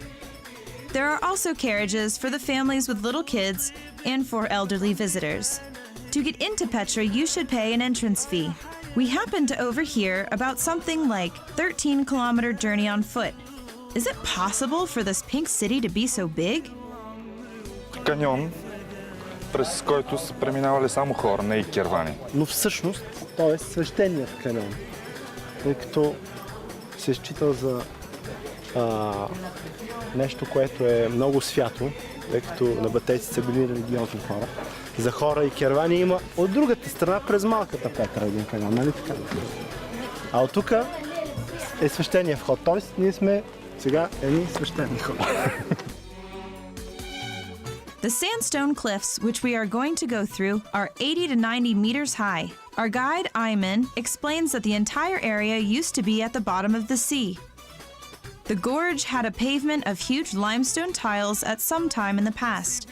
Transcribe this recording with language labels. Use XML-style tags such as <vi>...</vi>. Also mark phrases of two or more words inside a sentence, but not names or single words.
<en>There are also carriages for the families with little kids and for elderly visitors. To get into Petra, you should pay an entrance fee. We happen to overhear about something like 13-kilometer journey on foot. Is it possible for this pink city to be so big?</en> <bg>Каньон, през който са преминавали само хора, не и кервани. Но всъщност той е свещеният каньон, тъй като се счита за нещо, което е много свято, тъй като набатейците са били религиозни хора. За хора и кервани има от другата страна през малката Петра един каньон, нали така? А от тук е свещения вход, т.е. ние сме сега едни свещени хора.</bg> <en>The sandstone cliffs, which we are going to go through, are 80 to 90 meters high. Our guide, Ayman, explains that the entire area used to be at the bottom of the sea. The gorge had a pavement of huge limestone tiles at some time in the past.</en>